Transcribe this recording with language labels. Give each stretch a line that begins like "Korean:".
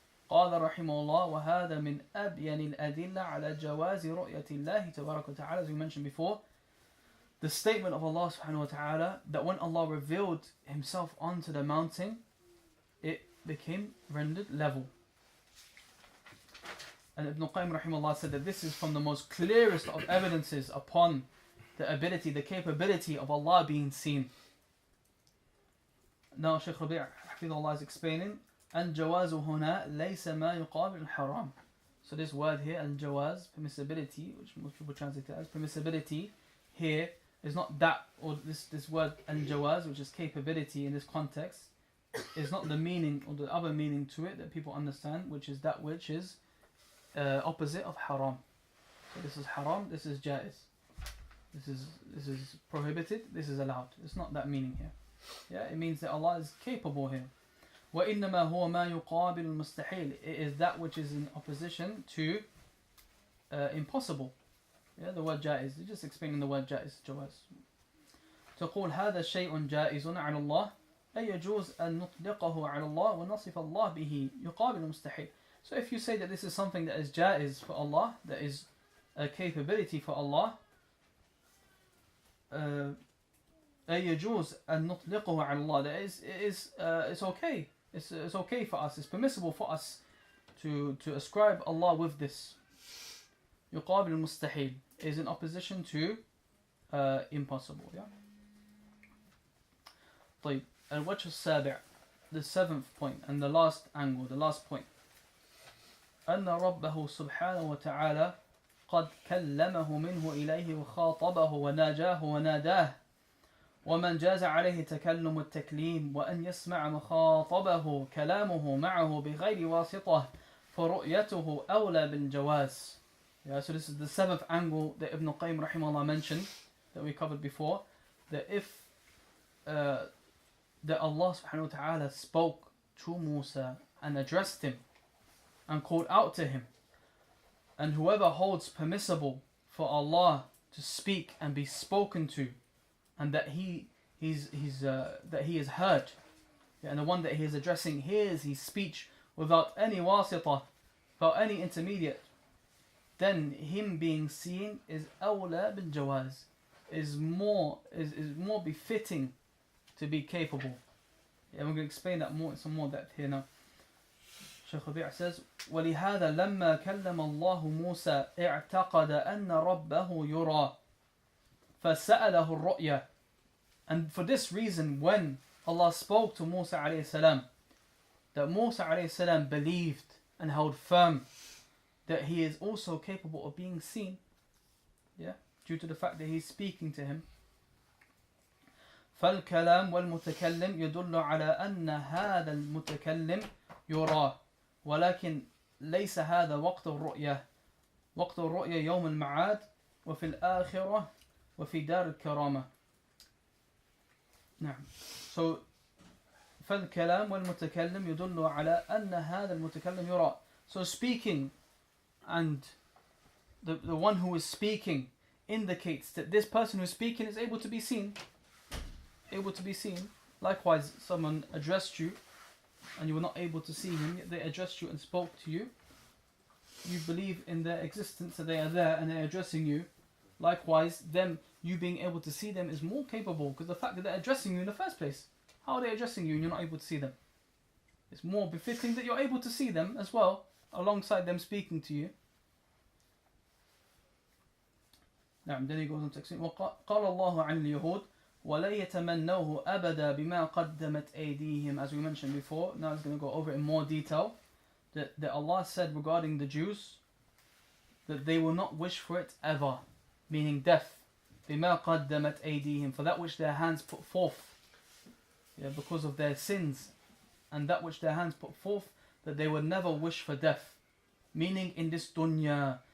Arabic: قال رحمه الله وهذا من أبين الأدلة على جواز رؤية الله تبارك وتعالى.
English: As we mentioned before, the statement of Allah subhanahu wa ta'ala that when Allah revealed himself onto the mountain, it became rendered level. And Ibn Qayyim rahimahullah said that this is from the most clearest of evidences upon the ability, the capability of Allah being seen. Now
Arabic: Shaykh Rabī حفظه
English: is explaining
Arabic: الجواز هنا ليس ما يقابل الحرام.
English: So this word here, al-jawaz, permissibility, which most people translate it as permissibility, here is not that, or this word al-jawaz, which is capability in this context, is not the meaning or the other meaning to it that people understand, which is that which is opposite of haram. So this is haram, this is jaiz. This is prohibited, this is allowed. It's not that meaning here. Yeah, it means that Allah is capable here.
Arabic: وَإِنَّمَا هُوَ مَا يُقَابِلُ الْمُسْتَحِيلِ.
English: It is that which is in opposition to impossible. Yeah, the word jaiz. You're just explaining the word jaiz, jawaz.
Arabic: تقول هذا شيء جائز على الله أي يجوز أن نطلقه على الله ونصف الله به يقابل المستحيل.
English: So if you say that this is something that is jaiz for Allah, that is a capability for Allah,
Arabic: أي يجوز أن نطلقه على الله,
English: that it's okay. It's okay for us. It's permissible for us to ascribe Allah with this.
Arabic: يقابل المستحيل
English: is in opposition to impossible. Yeah.
Arabic: طيب. الوجه السابع,
English: the seventh point and the last angle, the last point.
Arabic: أن ربه سبحانه وتعالى قد كلمه منه إليه وخاطبه وناجاه وناداه ومن جاز عليه تكلم التكليم وأن يسمع مخاطبه كلامه معه بغير واسطة فرؤيته أولى بالجواز.
English: Yeah, so this is the seventh angle that Ibn Al-Qayyim rahimahullah mentioned, that we covered before, that if that Allah subhanahu wa ta'ala spoke to Musa and addressed him and called out to him, and whoever holds permissible for Allah to speak and be spoken to, and that he is heard, yeah, and the one that he is addressing hears his speech without any wasita, without any intermediate, then him being seen is awla bil jawaz, is more befitting to be capable. Yeah, we're going to explain that more in some more depth here now. Shaykh Rabī says,
Arabic: وَلِهَذَا لَمَّا كَلَّمَ اللَّهُ مُوسَى اعْتَقَدَ أَنَّ رَبَّهُ يُرَى فَسَأَلَهُ الرُّؤْيَةِ.
English: And for this reason, when Allah spoke to Musa alayhi salam, that Musa alayhi salam believed and held firm that he is also capable of being seen, yeah, due to the fact that he's speaking to him.
Arabic: فالكلام والمتكلم يدل على أن هذا المتكلم يراه ولكن ليس هذا وقت الرؤية. وقت الرؤية يوم المعاد وفي الآخرة وفي دار الكرامة. نعم. So فالكلام والمتكلم يدل على أن هذا المتكلم يراه.
English: So speaking and the one who is speaking indicates that this person who is speaking is able to be seen. Able to be seen. Likewise, someone addressed you and you were not able to see him, yet they addressed you and spoke to you. You believe in their existence, that they are there and they're addressing you. Likewise, you being able to see them is more capable, because the fact that they're addressing you in the first place, how are they addressing you and you're not able to see them? It's more befitting that you're able to see them as well, alongside them speaking to you. Now, then he goes on to explain,
Arabic: وَقَالَ اللَّهُ عَنِ الْيَهُودِ وَلَا يَتَمَنَّوْهُ أَبَدًا بِمَا قَدَّمَتْ أَيْدِيهِمْ.
English: As we mentioned before, now he's going to go over it in more detail, that Allah said regarding the Jews that they will not wish for it ever, meaning death.
Arabic: بِمَا قَدَّمَتْ أَيْدِيهِمْ,
English: for that which their hands put forth, yeah, because of their sins, and that which their hands put forth, that they would never wish for death, meaning in this dunya.